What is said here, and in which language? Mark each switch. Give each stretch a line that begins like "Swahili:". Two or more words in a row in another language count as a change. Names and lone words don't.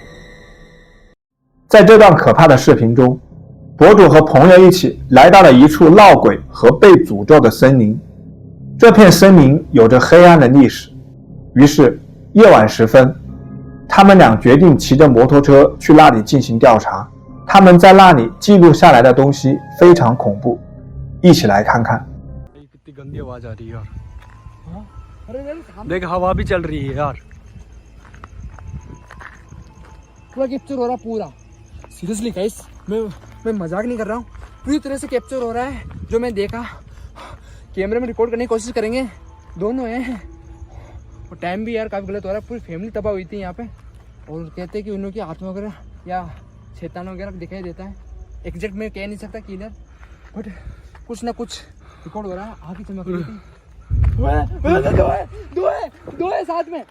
Chinese: 在这段可怕的视频中，博主和朋友一起来到了一处闹鬼和被诅咒的森林。这片森林有着黑暗的历史，于是夜晚时分，他们俩决定骑着摩托车去那里进行调查。他们在那里记录下来的东西非常恐怖，一起来看看。
Hindi: कितनी गंदी आवाज आ रही है यार। देख हवा भी चल रही है यार। पूरा कैप्चर हो रहा पूरा
English: seriously guys
Hindi: मैं मजाक नहीं कर रहा हूँ पूरी तरह से कैप्चर हो रहा है जो मैं देखा कैमरे में रिकॉर्ड करने की कोशिश करेंगे दोनों हैं और टाइम भी यार काफ़ी गलत हो रहा है पूरी फैमिली तबाह हुई थी यहाँ पे और कहते हैं कि उन लोगों की आत्मा वगैरह या शैतान वगैरह दिखाई देता है एग्जैक्ट मैं कह नहीं सकता
English: clear but
Hindi: कुछ ना कुछ रिकॉर्ड हो रहा है आगे चमक रही थी दो है साथ में